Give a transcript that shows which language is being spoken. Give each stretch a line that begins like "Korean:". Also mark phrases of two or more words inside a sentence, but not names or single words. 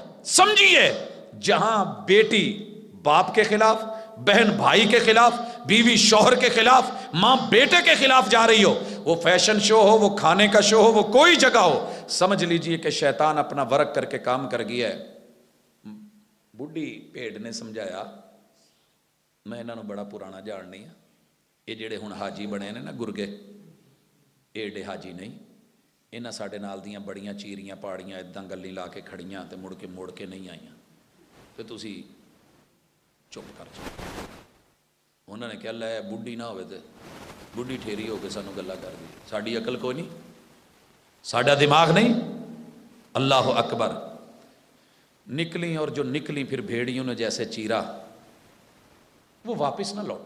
Urdu: سمجھیے جہاں بیٹی باپ کے خلاف، بہن بھائی کے خلاف، بیوی شوہر کے خلاف، ماں بیٹے کے خلاف جا رہی ہو، وہ فیشن شو ہو، وہ کھانے کا شو ہو، وہ کوئی جگہ ہو، سمجھ لیجئے کہ شیطان اپنا ورک کر کے کام کر گیا ہے۔
Punjabi: بڈھی بھیڑ نے سمجھایا، میں انہوں نے بڑا پرانا جاننی ہاں، یہ جڑے ہن حاجی بنے نے نا گرگے، ایڈے حاجی نہیں، انہاں ساڈے نال دیاں بڑیاں چیریاں پاڑیاں اداں گلی لا کے کھڑیاں تے مڑ کے نہیں آئیاں، تے تسی چپ کر جاؤ۔ انہوں نے کہا لے بڈھی نہ ہوئے تے بڈھی ٹھیری ہو کے سانو گلا کر دی، ساڈی عقل کوئی نہیں، ساڈا دماغ نہیں۔
Urdu: اللہ اکبر، نکلی، اور جو نکلی پھر بھیڑیوں نے جیسے چیرا، وہ واپس نہ لوٹی۔